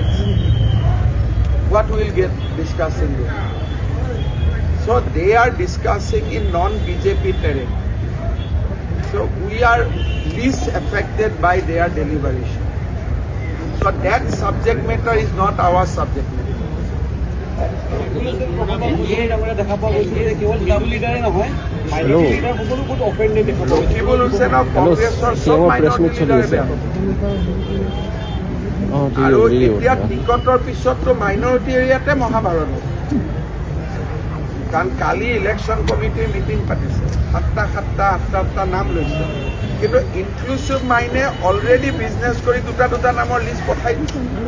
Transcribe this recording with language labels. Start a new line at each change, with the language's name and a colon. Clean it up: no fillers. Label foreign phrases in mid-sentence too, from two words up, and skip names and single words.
English: What we will get discussing there. So they are discussing in non-BJP terrain. So we are least affected by their deliberation. So that subject matter is not our subject matter.
Assamese: দেখা পোৱা গৈছে যে কেৱল হিন্দু লিডাৰে নহয়
English: minority leader
Assamese: সকলো বহুত অফেণ্ডেড দেখা পোৱা গৈছে Raqibul Hussain of কংগ্ৰেছৰ সব
English: minority leader
Assamese: বেয়া পাব। আৰু এতিয়া টিকটৰ পিছততো মাইনৰিটি এৰিয়াতে মহাভাৰত হ'ব। কাৰণ কালি ইলেকশ্যন কমিটিৰ মিটিং পাতিছে, সাতটা নাম লৈছে, কিন্তু ইনক্লুচিভ মাইনে
English: already business
Assamese: কৰি দুটা নামৰ লিষ্ট পঠাই দিছে।